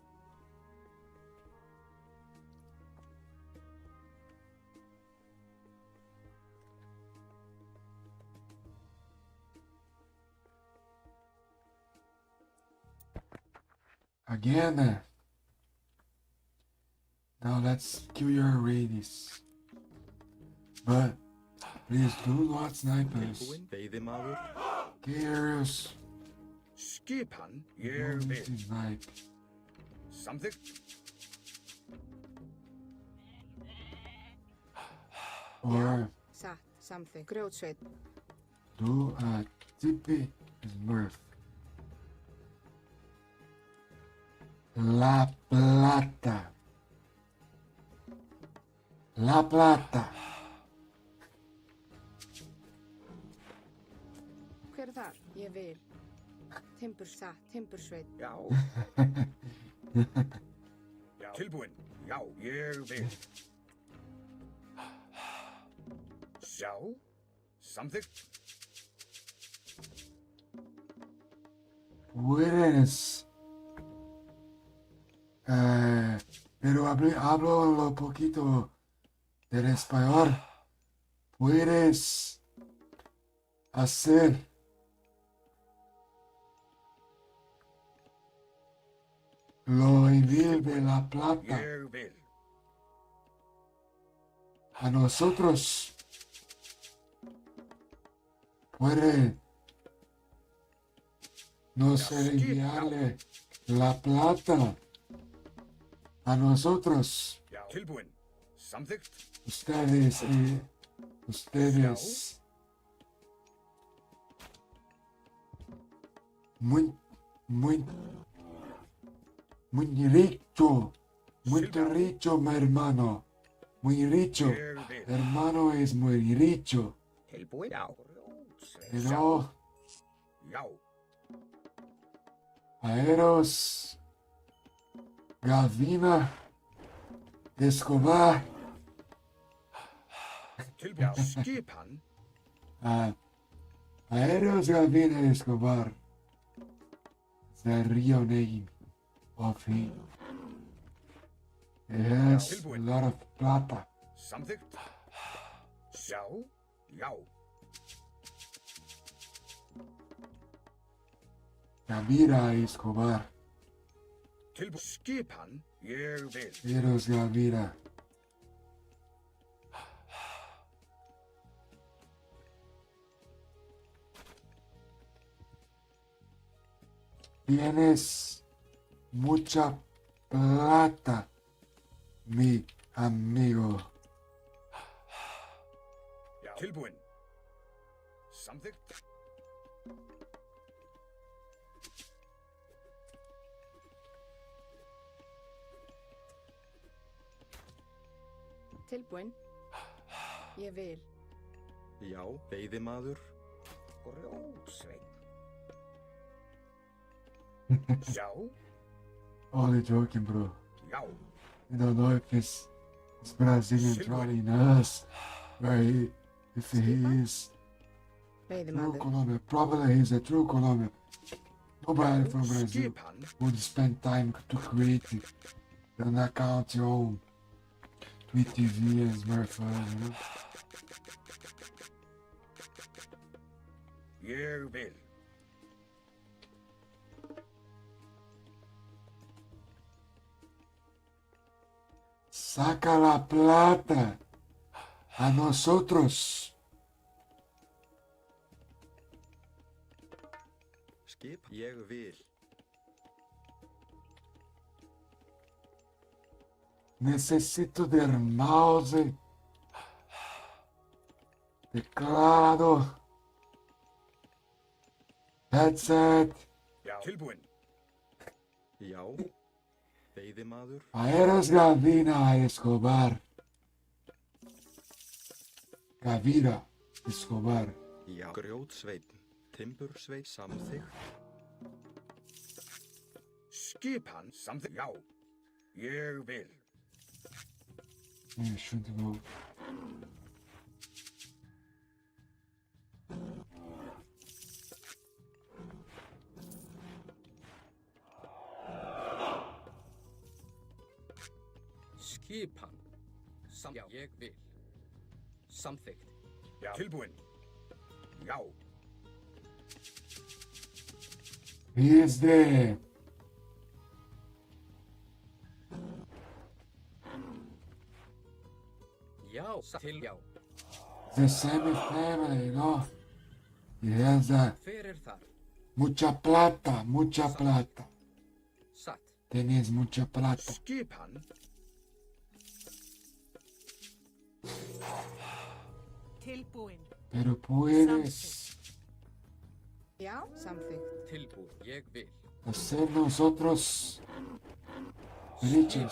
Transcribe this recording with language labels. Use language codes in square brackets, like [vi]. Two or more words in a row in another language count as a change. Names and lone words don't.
[en] Again. Now let's kill your raiders. But please do not snipe us. [is] Tilbúinn, veiðimaður. Gears. Skipan, ég [en] Don't [is] vil. [en] snipe. [is] Samþykkt. [en] Or [is] Samþykkt. Grjótsveit. [en] do a tippy smurf. [es] La Plata. La Plata. [is] Hver er þar? Ég vil. Timbursveit. Já. Tilbúinn. Já, ég vil. Sjá. Samþykkt. [es] Puedes. Pero hablo un poquito del español. Puedes hacer lo envío de la plata [is] Ég vil. [es] a nosotros. Puede nos enviarle la plata a nosotros. [is] Já. Tilbúinn. Samþykkt. [es] Ustedes y ustedes. Muy rico. Muy rico, mi hermano. Muy rico. [is] Ég vil. [es] Hermano es muy rico. [is] Tilbúinn. Já. [es] Pero [is] Já. Aeros, Gavina, Escobar, Tilbúinn. Já. Skipan. Aeros, Gavina, Escobar. [en] The real name of him. He has a lot of plata. [is] Samþykkt. Sjá. Já. Gavira Escobar. Tilbúinn. Skipan. Ég vil. Aeros, Gavira. Tienes mucha plata, mi amigo. Já. Tilbúinn. Samþykkt. Tilbúinn. Ég vil. Já, veiðimaður. Grjótsveinn. Sjá. [en] Only joking, bro. [is] Já. [en] You don't know if it's Brazilian trolling us, or if he is true [is] Veiðimaður. [en] Colombian. Probably he's a true Colombian. Nobody from Brazil [is] Skipan. [en] would spend time to create an account on Twitch TV and smartphone, you know? [is] Ég vil. [es] Saca la plata a nosotros. [is] Skip. Ég vil. [es] Necesito del mouse, teclado, headset, [is] Já. Tilbúin. Já. Veiðimaður. Aeros Gavina Escobar. Gavira Escobar. Já. Grjótsveinn. Timbursveinn. Samþykkt. Skipan. Samþykkt. Já. Ég vil. [en] Yeah, shouldn't go. [is] Skipan. Já, ég vil. Samþykkt. Já. Tilbúin. Já. [en] He is the [is] Já, já. [en] same family, no? He has [is] Hver þar? [es] mucha plata, mucha plata. [is] Satt. [es] Tienes mucha plata. [is] Skipan. Tilbúin. [es] Pero puedes [is] Já, samþykkt. Tilbúin. Ég vil. [es] hacer nosotros riches.